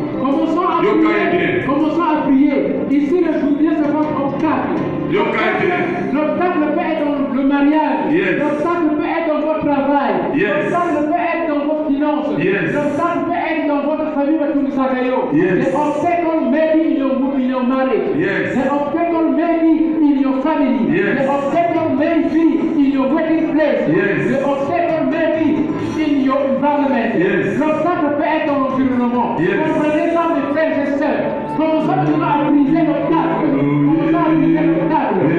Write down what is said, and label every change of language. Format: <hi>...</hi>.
<fr>Commençons à prier. Ici, le souvenir, c'est votre obstacle. L'obstacle peut être dans le mariage.</fr> <en>Yes.</en> <fr>L'obstacle peut être dans votre travail.</fr> <en>Yes.</en> <fr>L'obstacle peut être dans vos finances.</fr> <en>Yes.</en> <fr>L'obstacle peut être dans votre famille.</fr> <en>Yes. The obstacle may be in your marriage. Yes. The obstacle may be in your family. Yes. The obstacle may be in your working place. Yes. The obstacle may be in your environment. Yes.</en> <fr>L'obstacle peut être dans l'environnement.</fr> <en>Yes.</en> <fr>Comprenez ça, mes frères et sœurs. Commençons maintenant à briser l'obstacle. Commençons à briser l'obstacle.</fr>